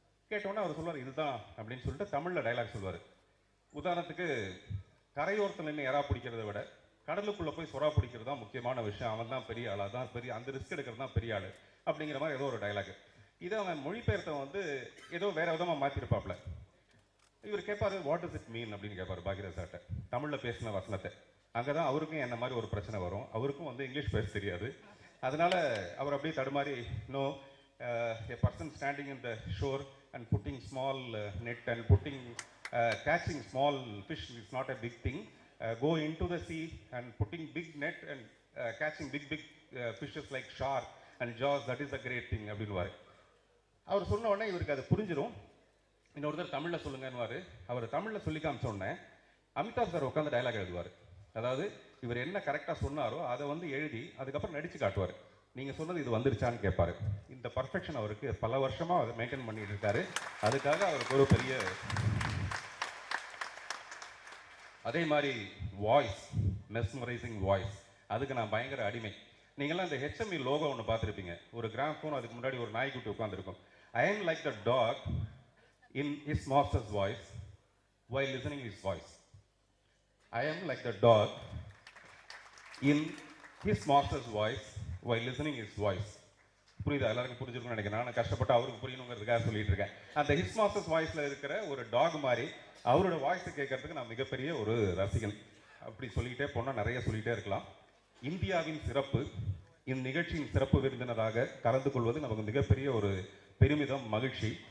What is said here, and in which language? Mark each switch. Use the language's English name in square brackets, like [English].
[Tamil] கேட்டோன்னே அவர் சொல்வார் இதுதான் அப்படின்னு சொல்லிட்டு தமிழில் டைலாக் சொல்வார். உதாரணத்துக்கு, கரையோரத்தில் நின்று எறா பிடிக்கிறத விட கடலுக்குள்ளே போய் சொரா பிடிக்கிறது தான் முக்கியமான விஷயம், அவன் தான் பெரிய ஆள், அதான் பெரிய, அந்த ரிஸ்க் எடுக்கிறது தான் பெரிய ஆள் அப்படிங்கிற மாதிரி ஏதோ ஒரு டைலாக். இதை அவன் மொழிபெயர்த்தவன் வந்து ஏதோ வேற விதமாக மாற்றிருப்பாப்ல. இவர் கேட்பாரு, [English] what is it mean [Tamil] அப்படின்னு கேட்பாரு பாக்யராஜாட்ட, தமிழில் பேசின வசனத்தை. அங்கே தான் அவருக்கும் என்ன மாதிரி ஒரு பிரச்சனை வரும். அவருக்கும் வந்து இங்கிலீஷ் பேச தெரியாது. அதனால அவர் அப்படியே தடுமாறி, [English] No, a person standing in the shore and putting small net and putting catching small fish is not a big thing. Go into the sea and putting big net and catching big fishes like shark and jaws, that is a great thing [Tamil] அப்படின்னுவார். அவர் சொன்ன உடனே இவருக்கு அது புரிஞ்சிடும். இன்னொருத்தர் தமிழில் சொல்லுங்கன்னுவார். அவர் தமிழில் சொல்லி காமிச்ச உடனே அமிதாப் சார் உட்காந்து டயலாக் எழுதுவார். அதாவது இவர் என்ன கரெக்டாக சொன்னாரோ அதை வந்து எழுதி அதுக்கப்புறம் நடித்து காட்டுவார். நீங்கள் சொன்னது இது வந்துருச்சான்னு கேட்பாரு. இந்த பர்ஃபெக்ஷன் அவருக்கு பல வருஷமாக அதை மெயின்டைன் பண்ணிட்டு இருக்காரு. அதுக்காக அவருக்கு ஒரு பெரிய, அதே மாதிரி வாய்ஸ், மெஸ்மரைசிங் வாய்ஸ், அதுக்கு நான் பயங்கர அடிமை. நீங்கள்லாம் இந்த HMI லோகோ ஒன்று பார்த்துருப்பீங்க. ஒரு கிராமஃபோன், அதுக்கு முன்னாடி ஒரு நாய்க்குட்டி உட்காந்துருக்கும். [English] I am like the dog in his master's voice while listening his voice. I am like the dog in his master's voice while listening his voice. [Tamil] புரியுதா? எல்லாருக்கும் புரிஞ்சிருக்கும்னு நினைக்கிறேன். நான் கஷ்டப்பட்டு அவருக்கு புரியணுங்கிறதுக்காக சொல்லிட்டு இருக்கேன். அந்த ஹிஸ் மாஸ்டர்ஸ் வாய்ஸில் இருக்கிற ஒரு டாக் மாதிரி அவரோட வாய்ஸை கேட்கறதுக்கு நான் மிகப்பெரிய ஒரு ரசிகன். அப்படி சொல்லிக்கிட்டே போனால் நிறைய சொல்லிகிட்டே இருக்கலாம். இந்தியாவின் சிறப்பு, இந்நிகழ்ச்சியின் சிறப்பு விருந்தினராக கலந்து கொள்வது நமக்கு மிகப்பெரிய ஒரு பெருமிதம், மகிழ்ச்சி.